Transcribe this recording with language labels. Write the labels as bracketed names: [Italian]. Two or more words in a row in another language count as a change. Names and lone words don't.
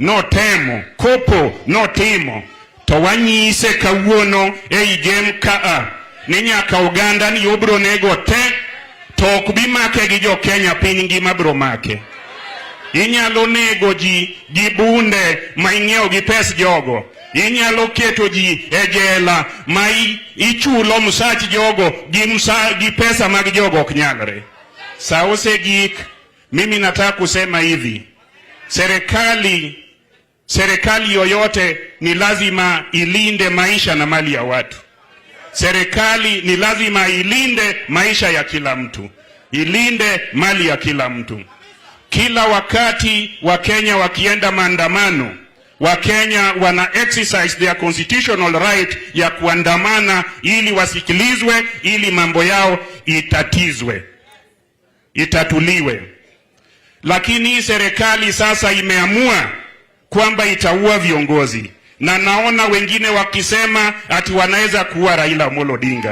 [Luo (Kenya and Tanzania)] notimo to wanyise kawuono ei Gem kaa ni nyaka oganda ni obro nego te to ok bi make gi jo Kenya piny ngima bro make inyalo nego ji gi bunde ma ing'iewo gi pes jogo inyalo keto ji e jela ma ichulo msach jogo gi pesa mag jogo ok nyalre. [Swahili] Sause gik mimi nataka kusema hivi, serikali yoyote ni lazima ilinde maisha na mali ya watu. Serikali ni lazima ilinde maisha ya kila mtu, ilinde mali ya kila mtu. Kila wakati Wakenya wakienda maandamano, Wakenya wana [English] exercise their constitutional right [Swahili] ya kuandamana ili wasikilizwe, ili mambo yao itatuliwe. Lakini serikali sasa imeamua kwamba itaua viongozi. Na naona wengine wakisema ati wanaweza kuua Raila Odinga.